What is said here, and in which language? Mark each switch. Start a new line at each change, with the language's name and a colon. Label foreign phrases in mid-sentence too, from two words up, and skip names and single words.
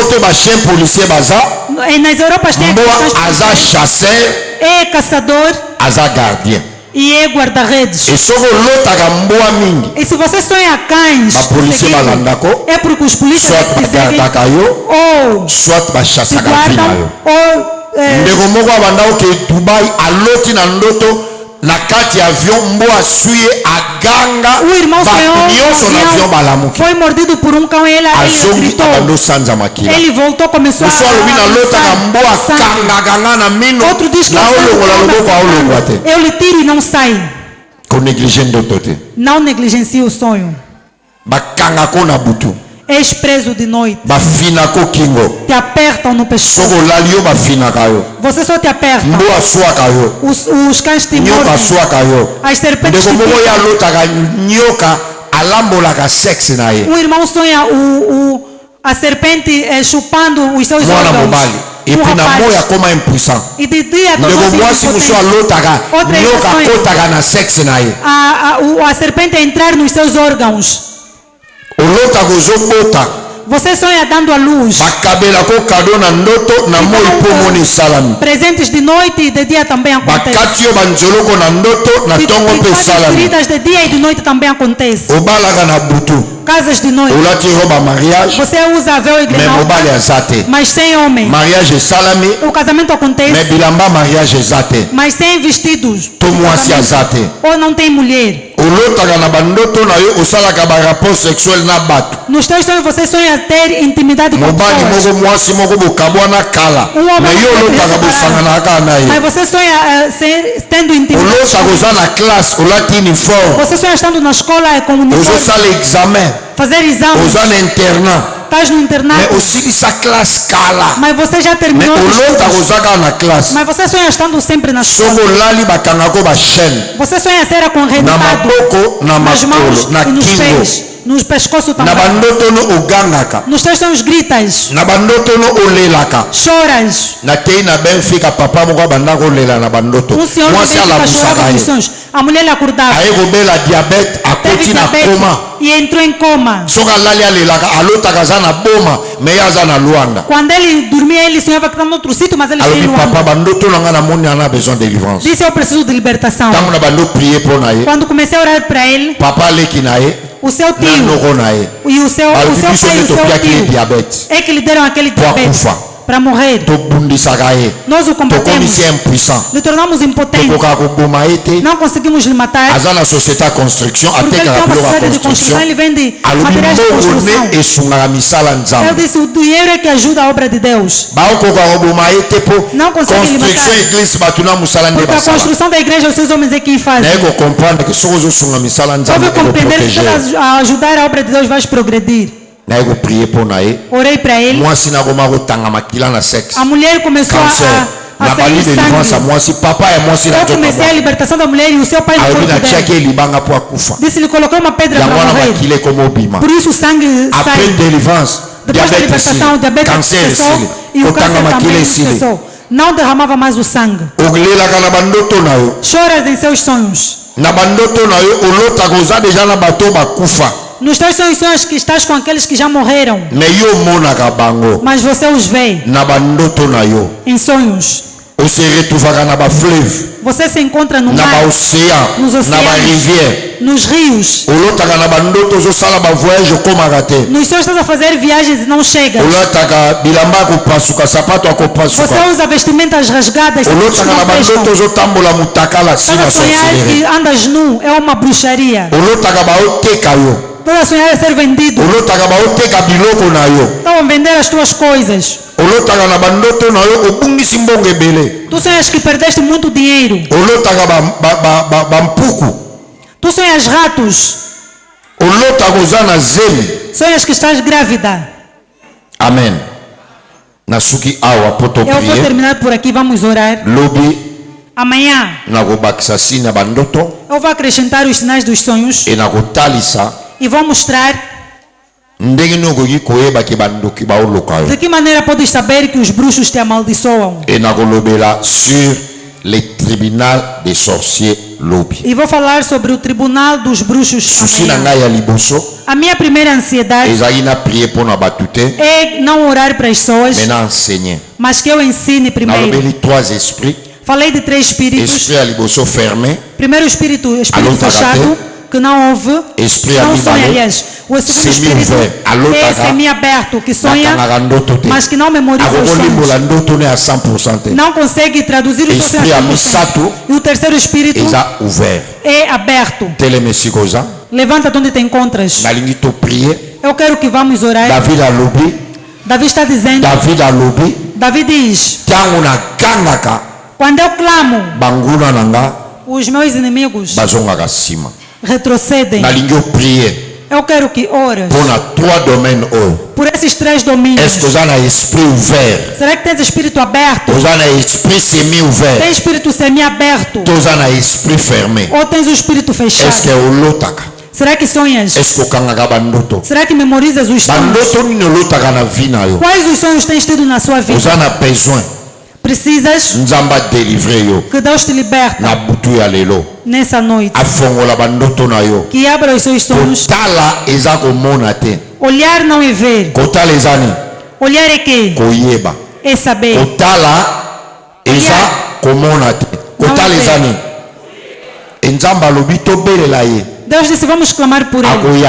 Portuguese: E nas Europas tem é caçador. E é guarda-redes. E se você sonha cães, é porque os polícias ou te guardam ou
Lingala: na kati avion mboa suye aganga
Portuguese: o irmão foi mordido por um cão e ele gritou. Ele voltou, começou a outro diz que eu lhe tiro e não sai. Não negligencie o sonho.
Lingala: bakangako na butu,
Portuguese: és preso de noite,
Lingala: bafinako kingo,
Portuguese: te apertam no pescoço,
Lingala: soko lali yo bafinaka yo,
Portuguese: você só te aperta,
Lingala: mbo aswaka yo,
Portuguese: os cães te
Lingala: nyoka
Portuguese: mordem,
Lingala: aswaka yo,
Portuguese: as serpentes te
Lingala: ndeko moko ya
Portuguese: picam.
Lingala: lotaka nyoka alambolaka sexe na ye,
Portuguese: Um irmão sonha a serpente chupando os seus
Lingala: mwana
Portuguese: órgãos.
Lingala: mobali, epuis na moya koma impuissant,
Portuguese: E de dia
Lingala: ndeko mwasi mosusu alotaka nyoka akotaka na sexe na ye,
Portuguese: a serpente entrar nos seus órgãos.
Lingala: olotaka ozobota,
Portuguese: Você sonha dando a luz.
Lingala: bakabelako kado na ndoto na moi mpo moni esalami,
Portuguese: Presentes de noite e de dia também acontece.
Lingala: bakati yo banzoloko na ndoto na ntongo mpe esalami,
Portuguese: Feridas de dia e de noite também acontece.
Lingala: obalaka na butu,
Portuguese: Casas de noite.
Lingala: olati roba mariage,
Portuguese: Você usa véu e
Lingala: me mobali grenada, aza te,
Portuguese: mas sem homem.
Lingala: mariage esalami,
Portuguese: O casamento
Lingala: me
Portuguese: acontece,
Lingala: bilamba mariage eza te,
Portuguese: mas sem vestidos.
Lingala: to mwasi aza te,
Portuguese: Ou não tem mulher.
Lingala: olotaka na bandoto na yo osalaka
French: barapport sexuel
Lingala: na bato,
Portuguese: Nos teus sonhos você sonha ter intimidade com
Lingala: mobali
Portuguese: pessoas.
Lingala: moko mwasi moko bokabwana kala, me yo olotaka bosanganaka na
Portuguese: Mas
Lingala: ye,
Portuguese: você sonha tendo intimidade.
Lingala: olotaka oza na classe olati uniforme,
Portuguese: Você sonha estando na escola com uniforme,
Lingala: ozosala examen,
Portuguese: fazer exames,
Lingala: oza na internat,
Portuguese: estás no
Lingala: me
Portuguese: internato,
Lingala: osilisa classe kala,
Portuguese: mas você já
Lingala: me
Portuguese: terminou.
Lingala: olotaka ozaka na classe,
Portuguese: Mas você sonha estando sempre na escola.
Lingala: soko olali bakangako bachaine
Portuguese: Você sonha ser
Lingala: na
Portuguese: acorrentado
Lingala: maboko na
Portuguese: nas mãos
Lingala: makolo na
Portuguese: e nos
Lingala: kingo,
Portuguese: pés, nos pescoços
Lingala: na
Portuguese: também.
Lingala: bandoto no ogangaka,
Portuguese: Nos teus sonhos gritas,
Lingala: na bandoto no olelaka,
Portuguese: choras.
Lingala: natei na benfica papa moko abanda kolela na bandoto,
Portuguese: Senhor
Lingala: mwasi
Portuguese: fica
Lingala: alabusaka
Portuguese: chorava
Lingala: ye,
Portuguese: nos sonhos. A mulher lhe acordava.
Lingala: aye kobela diabete,
Portuguese: Teve
Lingala: akoti na
Portuguese: diabetes
Lingala: koma,
Portuguese: e entrou em coma.
Lingala: soki alali alelaka alotaka aza na boma me ye aza na lwanda,
Portuguese: Quando ele dormia, ele sonhava que estava em outro sítio, mas ele estava em
Lingala: alobi
Portuguese: Luanda.
Lingala: papa bandoto na ngai namoni ana
French: besoin de délivrance,
Portuguese: Disse: eu preciso de libertação.
Lingala: ntango na bando prie mpo na ye,
Portuguese: Quando comecei a orar para ele,
Lingala: papa aleki na ye
Portuguese: o seu
Lingala: na
Portuguese: tio
Lingala: noko na ye,
Portuguese: e o seu
Lingala: alobi
Portuguese: pai
Lingala: biso
Portuguese: e
Lingala: nde
Portuguese: o seu
Lingala: topiaki ye
Portuguese: tio
Lingala: diabete,
Portuguese: é que lhe deram aquele
Lingala: po
Portuguese: diabetes
Lingala: akufa,
Portuguese: para morrer.
Lingala: tobundisaka ye,
Portuguese: Nós o combatemos,
Lingala: tokomisi impuissant,
Portuguese: lhe tornamos impotentes,
Lingala: tokokaka koboma ye te,
Portuguese: não conseguimos lhe matar,
Lingala: aza na société ya construction
Portuguese: porque ele
Lingala: atekaka
Portuguese: tem uma
Lingala: biloko ya
Portuguese: sociedade de construção,
Lingala: construction,
Portuguese: ele vende
Lingala: alobi
Portuguese: materiais de
Lingala: mbongo
Portuguese: construção.
Lingala: nde esungaka misala
Portuguese: Eu
Lingala: nzambe,
Portuguese: disse: o dinheiro é que ajuda a obra de Deus,
Lingala: baokoka koboma ye te mpo
Portuguese: não consegue lhe
Lingala: construction
Portuguese: matar,
Lingala: église bato na mosala nde
Portuguese: porque a
Lingala: basala,
Portuguese: construção da igreja os seus homens é quem fazem.
Lingala: naye kocomprendre ke soki ozosunga misala nzambe
Portuguese: Deve compreender que
Lingala: ekoprotege,
Portuguese: se a ajudar a obra de Deus vais progredir.
Lingala: naye koprie mpo na ye,
Portuguese: Orei para ele.
Lingala: mwasi nakoma kotanga makila na sexe
Portuguese: A mulher começou
Lingala: cancer,
Portuguese: a
Lingala: na bali
Portuguese: sair
Lingala: délivrance ya
Portuguese: sangue.
Lingala: mwasi, papa ya mwasi na
Portuguese: Eu
Lingala: nzoto
Portuguese: comecei a
Lingala: mwa
Portuguese: libertação da mulher e o seu pai no
Lingala: alobi
Portuguese: corpo dela.
Lingala: natiaki ye libanga mpo akufa,
Portuguese: Disse: lhe colocou uma pedra
Lingala: yango
Portuguese: para
Lingala: wana
Portuguese: morrer.
Lingala: makila ekoma obima,
Portuguese: Por isso o sangue
Lingala: après
Portuguese: sai.
Lingala: délivrance
Portuguese: Depois da
Lingala: diabete
Portuguese: libertação, o
Lingala: esili,
Portuguese: diabetes
Lingala: cancer
Portuguese: cessou
Lingala: esili,
Portuguese: e o
Lingala: kotanga
Portuguese: câncer
Lingala: makila
Portuguese: também
Lingala: esili,
Portuguese: cessou. Não derramava mais o sangue.
Lingala: olelaka na bandoto na yo,
Portuguese: Choras em seus sonhos.
Lingala: na bandoto na yo olotaka oza deja na bato bakufa,
Portuguese: Nos teus sonhos que estás com aqueles que já morreram,
Lingala: me yo omonaka bango,
Portuguese: mas você os vê
Lingala: na bandoto na yo
Portuguese: em sonhos.
Lingala: ose retrouvaka na bafleuve,
Portuguese: Você se encontra no
Lingala: na
Portuguese: mar,
Lingala: baocéan,
Portuguese: nos
Lingala: na
Portuguese: oceanos,
Lingala: barivière,
Portuguese: nos rios.
Lingala: olotaka na bandoto ozosala bavoyage okomaka te,
Portuguese: Nos sonhos estás a fazer viagens e não chegas.
Lingala: olotaka bilamba akopasuka sapato
Portuguese: Você
Lingala: akopasuka,
Portuguese: usa vestimentas rasgadas.
Lingala: olotaka na
Portuguese: não prestam.
Lingala: bandoto ozotambola mutakala
Portuguese: Estás
Lingala: sina
Portuguese: a sonhar
Lingala: sorcellerie,
Portuguese: que andas nu, é uma bruxaria.
Lingala: olotaka baoteka yo,
Portuguese: Estás a sonhar a ser vendido.
Lingala: olotaka baoteka biloko na yo,
Portuguese: Estão a vender as tuas coisas.
Lingala: olotaka na bandoto na yo obungisi mbongo ebele,
Portuguese: Tu sonhas que perdeste muito dinheiro.
Lingala: olotaka bampuku,
Portuguese: Tu sonhas ratos.
Lingala: olotaka oza na zemi.
Portuguese: Sonhas que estás grávida.
Lingala: Amen. Nasuki awa poto
Portuguese: Eu vou
Lingala: prier.
Portuguese: terminar por aqui, vamos orar.
Lingala: Lobi
Portuguese: Amanhã
Lingala: nakobakisa sina bandoto
Portuguese: eu vou acrescentar os sinais dos sonhos
Lingala: e nakotalisa
Portuguese: e vou mostrar
Lingala: ndenge nini okoki koyeba ke bandoki baoloka yo,
Portuguese: de que maneira podes saber que os bruxos te amaldiçoam.
Lingala: e nakolobela
French: sur le tribunal des sorciers
Lingala: lobi.
Portuguese: E vou falar sobre o tribunal dos bruxos
Lingala: Susi na
Portuguese: amanhã.
Lingala: ngai ya liboso
Portuguese: A minha primeira ansiedade
Lingala: ezali na prier mpo na bato te,
Portuguese: é não orar para as pessoas,
Lingala: me na enseigner.
Portuguese: mas que eu ensine primeiro.
Lingala: Nalobeli 3 esprits,
Portuguese: Falei de 3 espíritos.
Lingala: esprit ya liboso fermé,
Portuguese: Primeiro espírito Alô, fechado, que não ouve,
Lingala: esprit
Portuguese: não sonha,
Lingala: amibale,
Portuguese: aliás. O segundo espírito
French: semi-ouvert, alô,
Portuguese: é
Lingala: taga,
Portuguese: semi-aberto, que sonha,
Lingala: nakangaka ndoto te,
Portuguese: mas que não memoriza os
Lingala: akokolimbola
Portuguese: sonhos.
Lingala: ndoto ne ya 100% te,
Portuguese: Não consegue traduzir os
Lingala: esprit ya
Portuguese: sonhos.
Lingala: misato
Portuguese: E o terceiro espírito
Lingala: eza ouvert.
Portuguese: é aberto.
Lingala: telema esika oza,
Portuguese: Levanta-te onde te encontras.
Lingala: nalingi toprier.
Portuguese: Eu quero que vamos orar.
Lingala: David alobi,
Portuguese: Davi está dizendo, Davi diz,
Lingala: ntango nagangaka
Portuguese: quando eu clamo,
Lingala: banguna na nga
Portuguese: os meus inimigos
Lingala: bazongaka nsima,
Portuguese: retrocedem.
Lingala: nalingi oprie
Portuguese: Eu quero que ores. Por 3 domaines. Por esses 3 domínios.
French: Est-ce que vous avez un esprit ouvert?
Portuguese: Será que tens espírito aberto?
French: Vous avez un esprit semi-ouvert?
Portuguese: Tem espírito semi-aberto?
French: Vous avez un esprit fermé?
Portuguese: Ou tens o espírito fechado?
French: Est-ce que vous lotaka?
Portuguese: Será que sonhas?
French: Est-ce que vous bandoto?
Portuguese: Será que memorizas os sonhos? Quais os sonhos tens tido na sua vida?
French: Vous avez besoin.
Portuguese: Precisas que Deus te liberte nessa noite. Que abra os seus sonhos. Olhar não é ver. Olhar é quê? É saber. Deus disse, vamos clamar por Ele.